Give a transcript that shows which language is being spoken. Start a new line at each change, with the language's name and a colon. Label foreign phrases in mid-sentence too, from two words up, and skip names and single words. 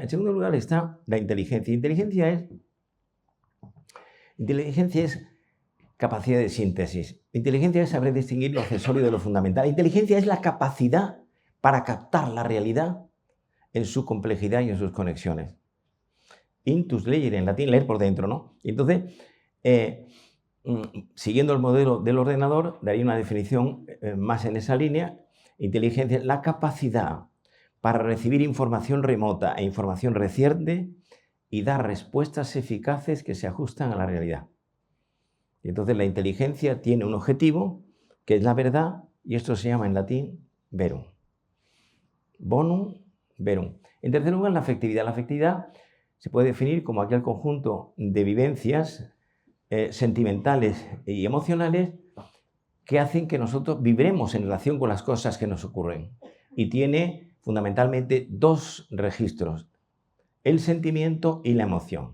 Spanish: En segundo lugar está la inteligencia. Inteligencia es capacidad de síntesis. Inteligencia es saber distinguir lo accesorio de lo fundamental. Inteligencia es la capacidad para captar la realidad en su complejidad y en sus conexiones.
Latin: Intus legere,
Spanish: en latín, leer por dentro, ¿no? Y entonces, siguiendo el modelo del ordenador, daría una definición más en esa línea. Inteligencia es la capacidad para recibir información remota e información reciente y dar respuestas eficaces que se ajustan a la realidad. Y entonces la inteligencia tiene un objetivo, que es la verdad, y esto se llama en latín verum.
Latin: Bonum, verum.
Spanish: En tercer lugar, la afectividad. La afectividad se puede definir como aquel conjunto de vivencias sentimentales y emocionales que hacen que nosotros vibremos en relación con las cosas que nos ocurren. Y tiene fundamentalmente 2 registros, el sentimiento y la emoción.